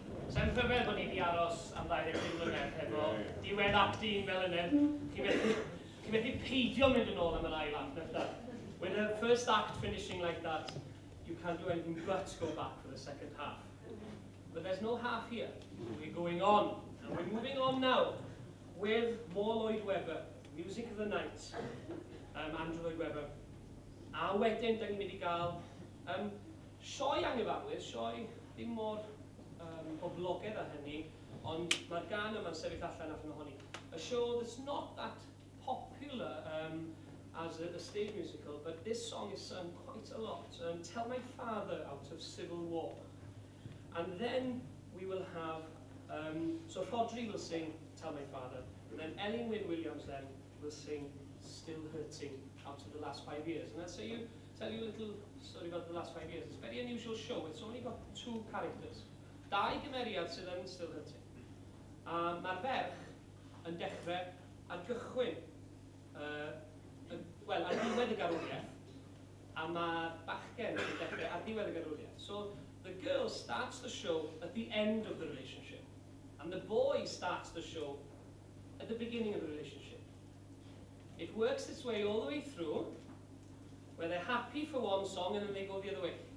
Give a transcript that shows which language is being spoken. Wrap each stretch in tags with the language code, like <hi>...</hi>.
<cy>Sa'n rhyfedd bod ni wedi aros am 25 mlynedd hefo diwedd act 1 fel yna. Chi methu peidio mynd yn ôl am yr ail act neu.</cy> <en>With the first act finishing like that, you can't do anything but go back for the second half. But there's no half here. We're going on. And we're moving on now with more Lloyd Webber, Music of the Night, Andrew Lloyd Webber.</en> <cy>A wedyn, da ni'n mynd i gael sioe anghyfarwydd, sioe ddim mor boblogaidd â hynny, ond mae'r gan yma'n sefyll allan allan ohoni.</cy> <en>A show that's not that popular as a stage musical, but this song is sung quite a lot. Tell My Father out of Civil War. And then we will have, so Rodri will sing Tell My Father, and then Elin Wyn Williams then will sing Still Hurting out of the last 5 years. And I'll tell you a little story about the last 5 years. It's a very unusual show. It's only got 2 characters.</en> <cy>Dau gymeriad sydd yn Still Hurting. Mae'r ferch yn dechrau ar gychwyn, wel, ar ddiwedd y garwriaeth, a mae'r bachgen yn dechrau ar ddiwedd y garwriaeth.</cy> <en>So the girl starts the show at the end of the relationship, and the boy starts the show at the beginning of the relationship. It works its way all the way through, where they're happy for one song and then they go the other way.</en>